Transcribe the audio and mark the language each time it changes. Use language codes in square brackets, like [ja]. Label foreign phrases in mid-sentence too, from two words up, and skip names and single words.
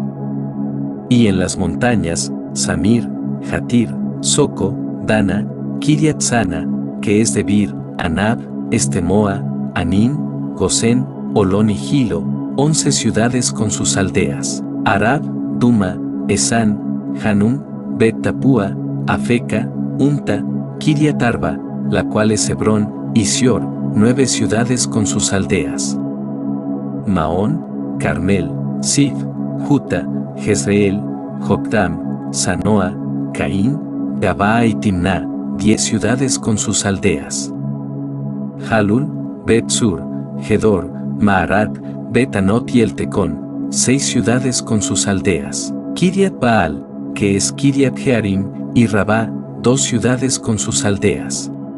[es] Y en las montañas, Samir, Jatir, Soco, Dana, Kiriat Sana, que es Debir, Anab, Estemoa, Anín, Gosén, Olón y Gilo, 11 ciudades con sus aldeas. Arad, Duma, Esán, Hanún, Bet Tapúa, Afeca, Unta, Kiriat Arba, la cual es Hebrón, y Sior, 9 ciudades con sus aldeas. Maón, Carmel, Sif, Juta, Jezreel, Joctam, Sanoa, Caín, Gabaa y Timná, 10 ciudades con sus aldeas. Jalul, Bet-Sur, Gedor, Maarat, Bet-Anot y Eltecón, 6 ciudades con sus aldeas. Kiriat Baal, que es Kiriat Jearim, y Rabá, 2 ciudades con sus aldeas.